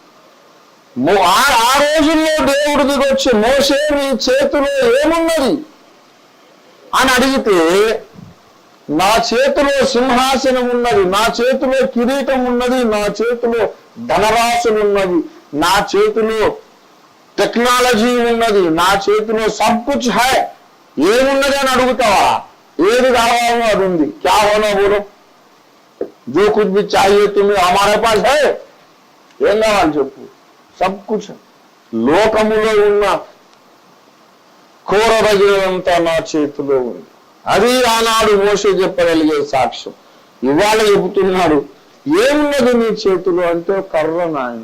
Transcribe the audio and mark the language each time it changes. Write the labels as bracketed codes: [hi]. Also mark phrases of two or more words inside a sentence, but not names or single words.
[te] ఆ రోజుల్లో దేవుడు దిగొచ్చి మోషే నీ చేతిలో ఏమున్నది అని అడిగితే, నా చేతిలో సింహాసనం ఉన్నది, నా చేతిలో కిరీటం ఉన్నది, నా చేతిలో ధనరాశులు ఉన్నవి, నా చేతిలో టెక్నాలజీ ఉన్నది, నా చేతిలో [hi] सब कुछ है, [te] ఏమున్నది అని అడుగుతావా? ఏది కావాలో అది ఉంది. [hi] क्या होना बोलो, जो कुछ भी चाहिए तुम्हें हमारे पास है, [te] ఏం కావాలి చెప్పు? [hi] सब कुछ. [te] లోకములో ఉన్న కోరదగినంతా నా చేతిలో ఉంది. అది ఆనాడు మోషే చెప్పగలిగే సాక్ష్యం. ఇవాళ చెబుతున్నాడు, ఏమున్నది నీ చేతిలో అంటే కర్ర నాయన.